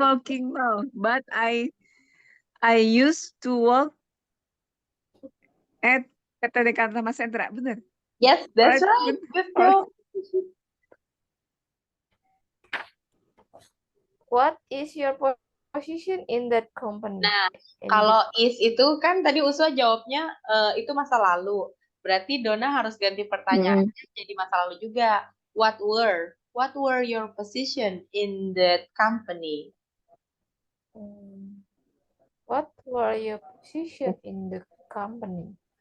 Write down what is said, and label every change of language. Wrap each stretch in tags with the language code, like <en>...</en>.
<en>working now, but I used to work at PT Dekanta Mas Sentra,</en> <id>bener?</id> <en>Yes, that's right.</en> <id>Bener.</id> <en>Good Oh, job. What is your position in that company? Nah, In</en> <id>kalau is itu kan tadi Uswa jawabnya itu masa lalu. Berarti Dona harus ganti pertanyaannya jadi masa lalu juga.</id> <en>What were your position in that company? What were your position in the company?</en>